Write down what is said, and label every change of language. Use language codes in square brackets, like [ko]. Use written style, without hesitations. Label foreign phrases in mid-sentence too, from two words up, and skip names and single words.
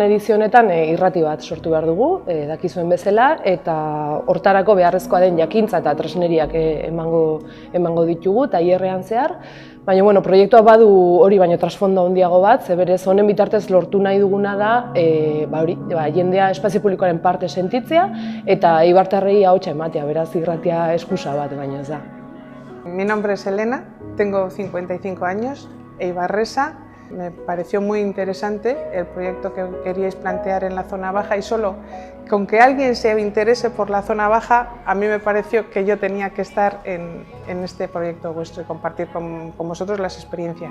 [eu] edizio honetan irrati bat sortu behar dugu, dakizuen bezala, eta hortarako beharrezkoa den jakintza eta tresneriak emango ditugu tailerrean zehar. Baina proiektuak badu hori baino trasfondo handiago bat, ze berez honen bitartez lortu nahi duguna da jendea espazio publikoaren parte sentitzea eta eibartarrei ahotsa ematea, beraz irratia eskusa bat baino ez da. [es] Mi nombre es Elena, tengo 55 años, eibarresa. Me pareció muy interesante el proyecto que queríais plantear en la zona baja y solo con que alguien se interese por la zona baja, a mí me pareció que yo tenía que estar en este proyecto vuestro y compartir con vosotros las experiencias.